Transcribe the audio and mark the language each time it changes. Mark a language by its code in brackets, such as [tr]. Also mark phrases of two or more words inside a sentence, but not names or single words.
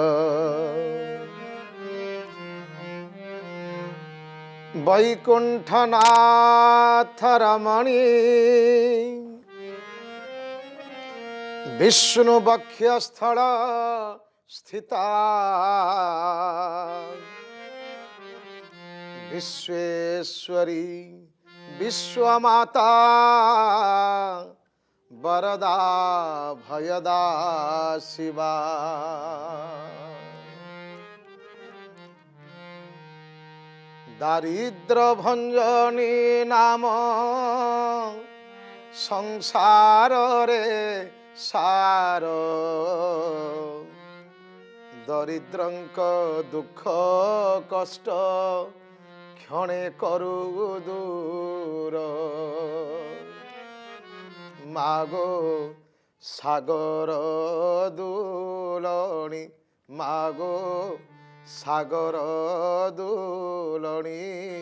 [sa] वैकुंठनाथ रमणी विष्णु वक्षस्थल स्थिता विश्वेश्वरी विश्वमाता वरदा भयदा शिवा। [or] ଦାରିଦ୍ର ଭଞ୍ଜନୀ ନାମ ସଂସାର ରେ ସାର। ଦରିଦ୍ରଙ୍କ ଦୁଖ କଷ୍ଟ କ୍ଷଣେ କରୁ ଦୂର। ମାଗୋ ସାଗର ଦୁଲଣୀ ମାଗୋ ସାଗର ଦୁଲଣୀ।